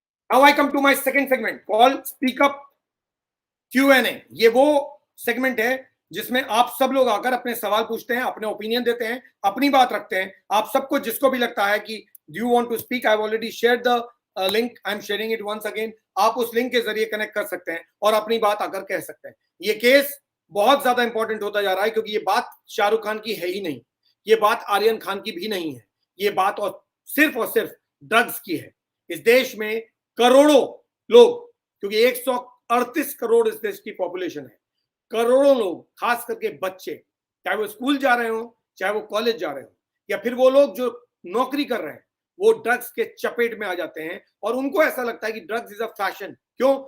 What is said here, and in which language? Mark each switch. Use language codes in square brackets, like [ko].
[en] Now I come to my second segment called Speak Up Q&A. [hi] ये वो segment है जिसमें आप सब लोग आकर अपने सवाल पूछते हैं, अपने ओपिनियन देते हैं, अपनी बात रखते हैं. आप सबको जिसको भी लगता है कि [en] do you want to speak, I have already shared the link, I am sharing it once again. [hi] आप उस लिंक के जरिए कनेक्ट कर सकते हैं और अपनी बात आकर कह सकते हैं. ये केस बहुत ज्यादा इंपॉर्टेंट होता जा रहा है क्योंकि ये बात शाहरुख खान की है ही नहीं, ये बात आर्यन खान की भी नहीं है, ये बात और सिर्फ ड्रग्स की है. इस देश में करोड़ों लोग, क्योंकि 138 करोड़ इस देश की पॉपुलेशन है, करोड़ों लोग, खास करके बच्चे, चाहे वो स्कूल जा रहे हो, चाहे वो कॉलेज जा रहे हो, या फिर वो लोग जो नौकरी कर रहे हैं, वो ड्रग्स के चपेट में आ जाते हैं और उनको ऐसा लगता है कि [en] Drugs is a fashion. [hi] क्यों?